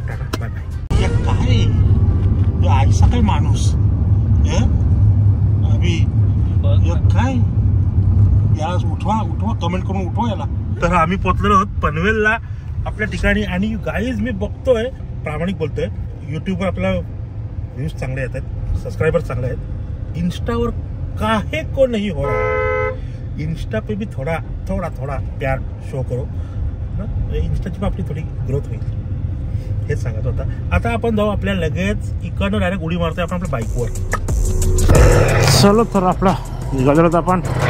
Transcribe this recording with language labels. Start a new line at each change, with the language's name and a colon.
Marathi: Tata bye bye. काय आयसा काय माणूस अभि काय या उठवा कमेंट करून उठवा याला. तर आम्ही पोचलेलो आहोत पनवेलला आपल्या ठिकाणी. आणि गाईज मी बघतोय, प्रामाणिक बोलतोय, यूट्यूबवर आपला व्ह्यूज चांगले येत आहेत, सबस्क्रायबर्स चांगले आहेत.
Hindi: इंस्टावर काहे को नहीं हो रहा, इंस्टा पे भी थोड़ा प्यार शो करो ना.
Marathi: इंस्टाची आपली थोडी ग्रोथ होईल, हेच सांगत होता. आता आपण जाऊ आपल्या लगेच इकडनं डायरेक्ट उडी मारतोय आपण आपल्या बाईकवर. चलो तर आपला निघालेलो होतो आपण.